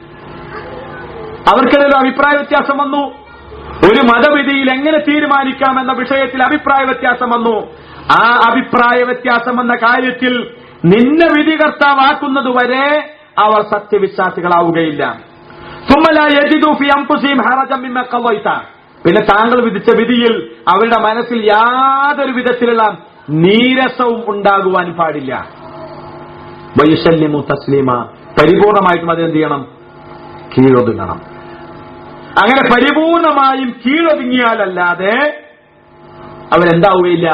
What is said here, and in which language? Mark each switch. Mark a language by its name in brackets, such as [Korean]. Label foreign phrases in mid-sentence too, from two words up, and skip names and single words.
[Malayalam] അവർക്കിടയിൽ അഭിപ്രായ വ്യത്യാസം വന്നു. ഒരു മതവിധിയിൽ എങ്ങനെ തീരുമാനിക്കാമെന്ന വിഷയത്തിൽ അഭിപ്രായ വ്യത്യാസം വന്നു. ആ അഭിപ്രായ വ്യത്യാസം എന്ന കാര്യത്തിൽ നിന്നെ വിധികർത്താവാക്കുന്നതുവരെ അവർ സത്യവിശ്വാസികളാവുകയില്ല. [Arabic] ثم لا يجدوا في أنفسهم حرجا مما قضيت, [Malayalam] പിന്നെ താങ്കൾ വിധിച്ച വിധിയിൽ അവരുടെ മനസ്സിൽ യാതൊരു വിധത്തിലുള്ള നീരസവും ഉണ്ടാകുവാൻ പാടില്ല. [Arabic] ويسلموا تسليما, [Malayalam] പരിപൂർണമായിട്ടും അതിനെന്ത് ചെയ്യണം? കീഴൊതുങ്ങണം. അങ്ങനെ പരിപൂർണമായും കീഴൊതുങ്ങിയാലല്ലാതെ അവരെന്താവുകയില്ല?